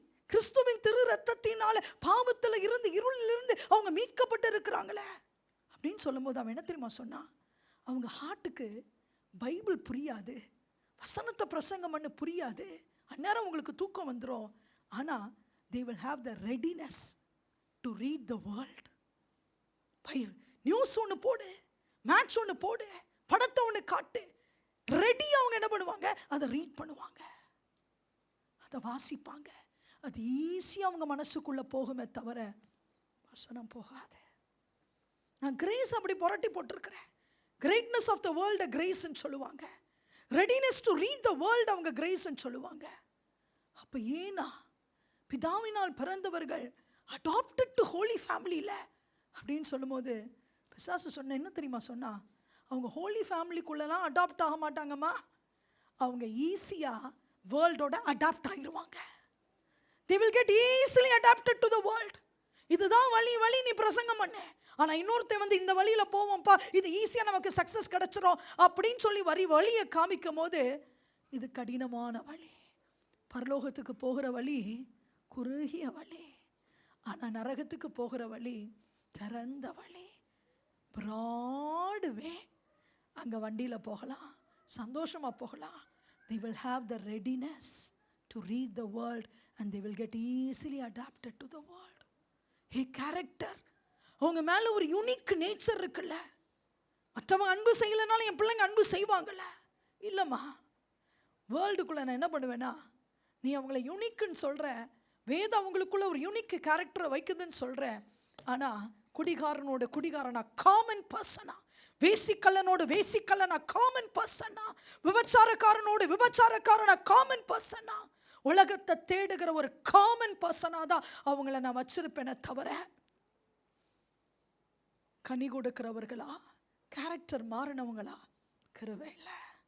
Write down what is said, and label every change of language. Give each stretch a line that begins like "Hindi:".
Tamil: கிறிஸ்துவின் திரு ரத்தத்தினால பாவத்தில் இருந்து இருளிலிருந்து அவங்க மீட்கப்பட்டு இருக்கிறாங்களே அப்படின்னு சொல்லும்போது அவன் என்ன தெரியுமா சொன்னான்? அவங்க ஹார்ட்டுக்கு பைபிள் புரியாது, வசனத்தை பிரசங்கம் பண்ண புரியாது, அந்நேரம் உங்களுக்கு தூக்கம் வந்துடும்.
English: ஆனால் they will have the readiness to read the world.
Tamil: News ஒன்று போடு, மேட்ச் ஒன்று போடு, படத்தை ஒன்று காட்டு, ரெடி. அவங்க என்ன பண்ணுவாங்க? அதை ரீட் பண்ணுவாங்க, அதை வாசிப்பாங்க. அது ஈஸியாக அவங்க மனசுக்குள்ளே போகுமே தவிர வசனம் போகாது. நான் கிரேஸ் அப்படி புரட்டி போட்டிருக்கிறேன். கிரேட்னஸ் ஆஃப் த வேர்ல்டு கிரேஸ்ன்னு சொல்லுவாங்க, readiness to read the world அவங்க கிரேஸ்ன்னு சொல்லுவாங்க. அப்போ ஏனா பிதாவினால் பிறந்தவர்கள் அடாப்டட் டு ஹோலி ஃபேமிலியில் அப்படின்னு சொல்லும்போது பிசாசு சொன்ன என்ன தெரியுமா சொன்னா? அவங்க ஹோலி ஃபேமிலிக்குள்ளெல்லாம் அடாப்ட் ஆக மாட்டாங்கம்மா, அவங்க ஈஸியாக வேர்ல்டோட அடாப்ட் ஆகிடுவாங்க.
English: they will get easily adapted to the world.
Tamil: இதுதான் வழி நீ பிரசங்கம் பண்ண, ஆனால் இன்னொருத்தன் வந்து இந்த வழியில் போவோம்ப்பா, இது ஈஸியாக நமக்கு சக்ஸஸ் கிடச்சிரும் அப்படின்னு சொல்லி வழியை காமிக்கும் போது இது கடினமான வழி. பரலோகத்துக்கு போகிற வழி குறுகிய வழி, ஆனால் நரகத்துக்கு போகிற வழி திறந்த வழி, பிராடுவே. அங்கே வண்டியில் போகலாம், சந்தோஷமாக போகலாம்.
English: they will have the readiness to read the world and they will get easily adapted to the world.
Tamil: Character, அவங்க மேலே ஒரு யூனிக் நேச்சர் இருக்குல்ல. மற்றவங்க அன்பு செய்யலைனாலும் என் பிள்ளைங்க அன்பு செய்வாங்கல்ல. இல்லைம்மா, வேர்ல்டுக்குள்ளே நான் என்ன பண்ணுவேன்னா, நீ அவங்கள யூனிக்குன்னு சொல்கிற, வேதம் அவங்களுக்குள்ள ஒரு யூனிக் கேரக்டரை வைக்குதுன்னு சொல்கிற, ஆனால் குடிகாரனோட குடிகாரனா காமன் பர்சனா, வேசிக்கல்லனோடு வேசிக்கல்லனா காமன் பர்சனா, விபச்சாரக்காரனோடு விபச்சாரக்காரனா காமன் பர்சனா, உலகத்தை தேடுகிற ஒரு காமன் பர்சனா தான் அவங்கள நான் வச்சிருப்பேனே தவிர கனி கொடுக்கிறவர்களா, கேரக்டர் மாறினவங்களா கிருபை இல்லை.